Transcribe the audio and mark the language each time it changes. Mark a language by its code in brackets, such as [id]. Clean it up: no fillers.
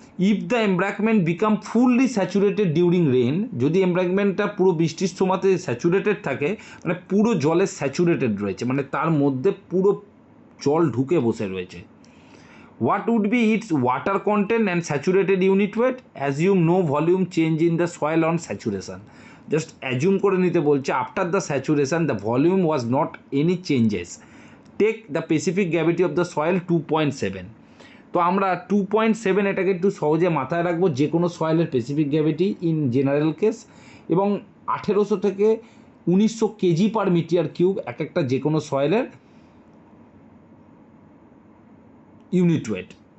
[en] If the embankment become fully saturated during rain, [bn] যদি এমব্র্যাকমেন্টটা পুরো বৃষ্টির সময়তে স্যাচুরেটেড থাকে, মানে পুরো জলে স্যাচুরেটেড রয়েছে, মানে তার মধ্যে পুরো জল ঢুকে বসে রয়েছে, [en] what would be its water content and saturated unit weight? Assume no volume change in the soil on saturation. Just assume [bn] করে নিতে বলছে [en] after the saturation the volume was not any changes. Take the specific gravity of the soil 2.7. [bn] তো আমরা 2.7 এটাকে একটু সহজে মাথায় রাখবো, যে কোনো সয়েলের specific gravity in general case, এবং 1800 থেকে 1900 কেজি পার মিটার কিউব এক একটা যে কোনো সয়েলের ইউনিট ওয়েট।